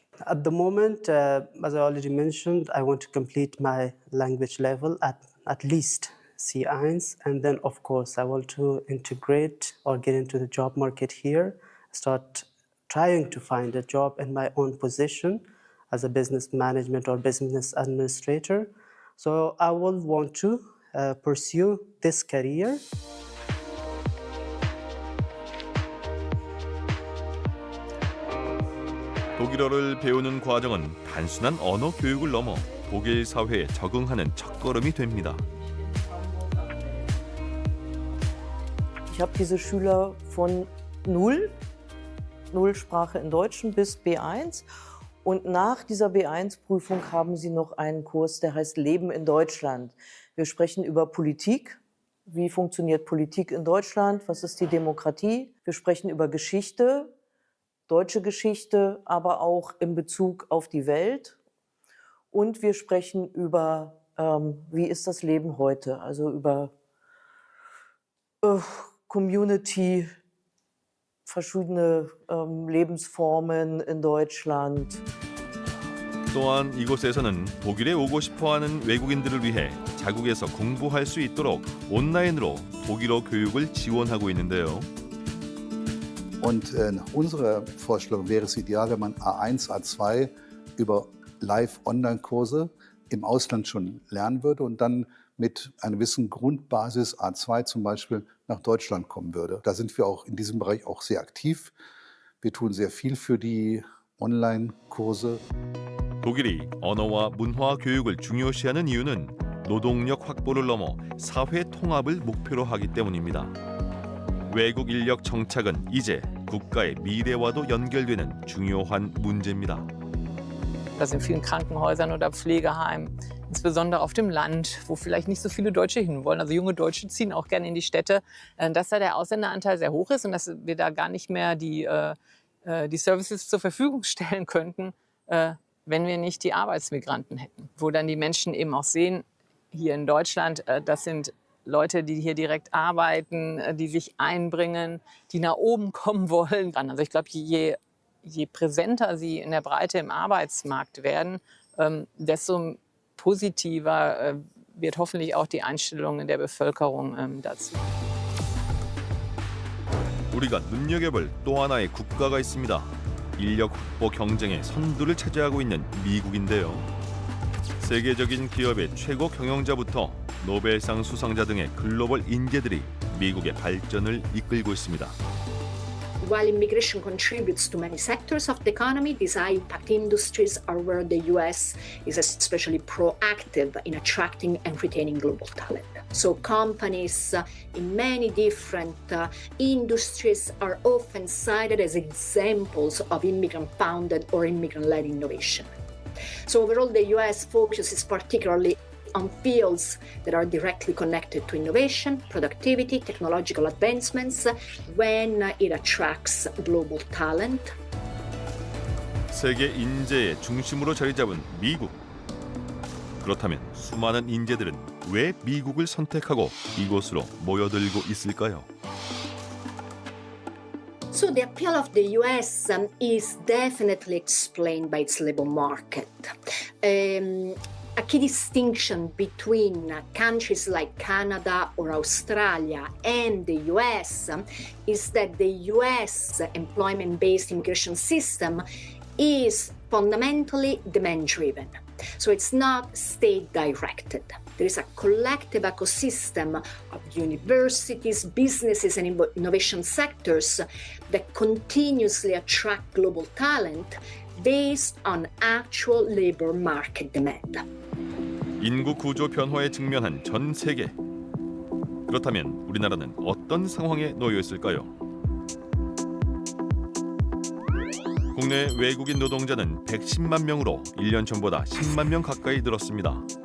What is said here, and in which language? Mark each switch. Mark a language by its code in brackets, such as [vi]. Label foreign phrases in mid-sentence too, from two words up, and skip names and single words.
[en] At the moment, as I already mentioned, I want to complete my language level at least C1, and then of course I want to integrate or get into the job market here, start trying to find a job in my own position as a business management or business administrator. So I will want to pursue this career. [ko] 독일어를 배우는 과정은 단순한 언어 교육을 넘어 독일 사회에 적응하는 첫걸음이 됩니다. [de] Ich habe diese Schüler von null Sprache in Deutschen bis B1. Und nach dieser B1-Prüfung haben sie noch einen Kurs, der heißt Leben in Deutschland. Wir sprechen über Politik. Wie funktioniert Politik in Deutschland? Was ist die Demokratie? Wir sprechen über Geschichte, deutsche Geschichte, aber auch in Bezug auf die Welt. Und wir sprechen über, wie ist das Leben heute? Also über Community, verschiedene Lebensformen in Deutschland. [ko] 또한 이곳에서는 독일에 오고 싶어하는 외국인들을 위해 자국에서 공부할 수 있도록 온라인으로 독일어 교육을 지원하고 있는데요. [de] Und unsere Vorstellung wäre es ideal, wenn man A1, A2 über Live-Online-Kurse im Ausland schon lernen würde und dann mit einer gewissen Grundbasis A2 zum Beispiel nach Deutschland kommen würde. Da sind wir auch in diesem Bereich auch sehr aktiv. Wir tun sehr viel für die Online-Kurse. [ko] 독일이 언어와 문화 교육을 중요시하는 이유는 노동력 확보를 넘어 사회 통합을 목표로 하기 때문입니다. 외국 인력 정착은 이제 국가의 미래와도 연결되는 중요한 문제입니다. [de] Das in vielen Krankenhäusern oder Pflegeheimen, insbesondere auf dem Land, wo vielleicht nicht so viele Deutsche hinwollen. Also junge Deutsche ziehen auch gerne in die Städte, dass da der Ausländeranteil sehr hoch ist und dass wir da gar nicht mehr die Services zur Verfügung stellen könnten, wenn wir nicht die Arbeitsmigranten hätten. Wo dann die Menschen eben auch sehen, hier in Deutschland, das sind Leute, die hier direkt arbeiten, die sich einbringen, die nach oben kommen wollen. Also ich glaube, je präsenter sie in der Breite im Arbeitsmarkt werden, desto positiver wird hoffentlich auch die Einstellung in der Bevölkerung dazu. [ko] 우리가 눈여겨볼 또 하나의 국가가 있습니다. 인력 확보 경쟁의 선두를 차지하고 있는 미국인데요. 세계적인 기업의 최고 경영자부터 노벨상 수상자 등의 글로벌 인재들이 미국의 발전을 이끌고 있습니다. [en] While immigration contributes to many sectors of the economy, these high-impact industries are where the US is especially proactive in attracting and retaining global talent. So companies in many different industries are often cited as examples of immigrant-founded or immigrant-led innovation. So overall, the US focuses particularly on fields that are directly connected to innovation, productivity, technological advancements when it attracts global talent. [ko] 세계 인재의 중심으로 자리 잡은 미국. 그렇다면 수많은 인재들은 왜 미국을 선택하고 이곳으로 모여들고 있을까요? [en] So the appeal of the US is definitely explained by its labor market. A key distinction between countries like Canada or Australia and the US is that the US employment-based immigration system is fundamentally demand-driven. So it's not state-directed. There is a collective ecosystem of universities, businesses, and innovation sectors that continuously attract global talent based on actual labor market demand. [ko] 인구 구조 변화에 직면한 전 세계. 그렇다면 우리나라는 어떤 상황에 놓여 있을까요? 국내 외국인 노동자는 110만 명으로 1년 전보다 10만 명 가까이 늘었습니다.